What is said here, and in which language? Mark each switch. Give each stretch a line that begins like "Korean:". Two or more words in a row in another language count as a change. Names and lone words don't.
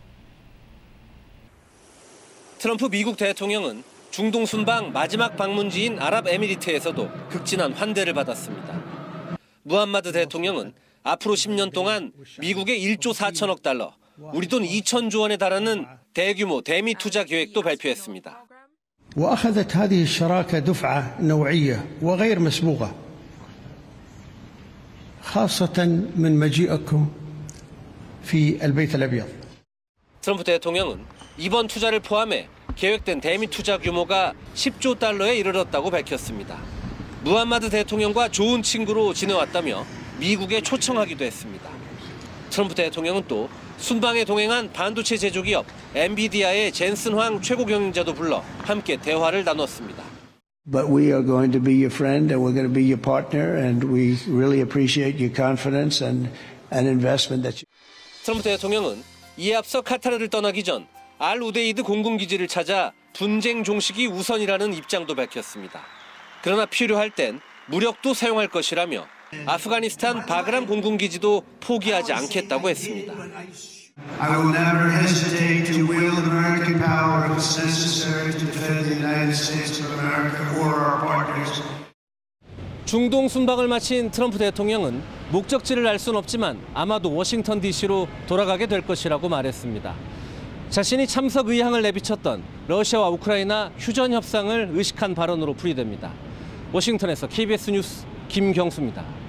Korean: 트럼프 미국 대통령은 중동 순방 마지막 방문지인 아랍에미리트에서도 극진한 환대를 받았습니다. 무함마드 대통령은 앞으로 10년 동안 미국의 1조 4천억 달러, 우리 돈 2천조 원에 달하는 대규모 대미 투자 계획도 발표했습니다.
Arabic: وأخذت هذه الشراكة دفعة نوعية وغير مسبوقة خاصة من مجيئكم في البيت الأبيض.
Korean: 트럼프 대통령은 이번 투자를 포함해 계획된 대미 투자 규모가 10조 달러에 이르렀다고 밝혔습니다. 무함마드 대통령과 좋은 친구로 지내왔다며 미국에 초청하기도 했습니다. 트럼프 대통령은 또 순방에 동행한 반도체 제조기업 엔비디아의 젠슨 황 최고 경영자도 불러 함께 대화를 나눴습니다.
English: But we are going to be your friend and we're going to be your partner and we really appreciate your confidence and investment that you.
Korean: 트럼프 대통령은 이에 앞서 카타르를 떠나기 전 알 우데이드 공군기지를 찾아 분쟁 종식이 우선이라는 입장도 밝혔습니다. 그러나 필요할 땐 무력도 사용할 것이라며 아프가니스탄 바그람 공군기지도 포기하지 않겠다고 했습니다.
English: I will never hesitate to wield American power if it's necessary to defend the United States of America or our partners.
Korean: 중동 순방을 마친 트럼프 대통령은 목적지를 알 수는 없지만 아마도 워싱턴 DC로 돌아가게 될 것이라고 말했습니다. 자신이 참석 의향을 내비쳤던 러시아와 우크라이나 휴전 협상을 의식한 발언으로 풀이됩니다. 워싱턴에서 KBS 뉴스 김경수입니다.